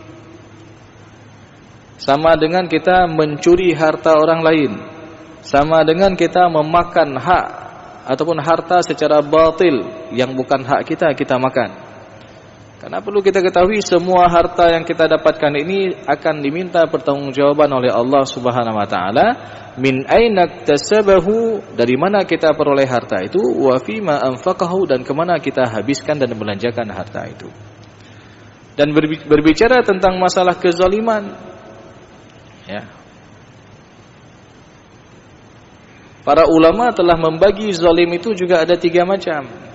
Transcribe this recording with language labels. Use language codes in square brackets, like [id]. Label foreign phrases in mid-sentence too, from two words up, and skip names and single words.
[id] Sama dengan kita mencuri harta orang lain. Sama dengan kita memakan hak ataupun harta secara batil yang bukan hak kita, kita makan. Karena perlu kita ketahui, semua harta yang kita dapatkan ini akan diminta pertanggungjawaban oleh Allah [ar] سبحانه وتعالى. من أين اكتسبه, [id] dari mana kita peroleh harta itu, [ar] وفيما أنفقه, [id] dan kemana kita habiskan dan belanjakan harta itu. Dan berbicara tentang masalah kezaliman, ya, para ulama telah membagi zalim itu juga ada 3 macam.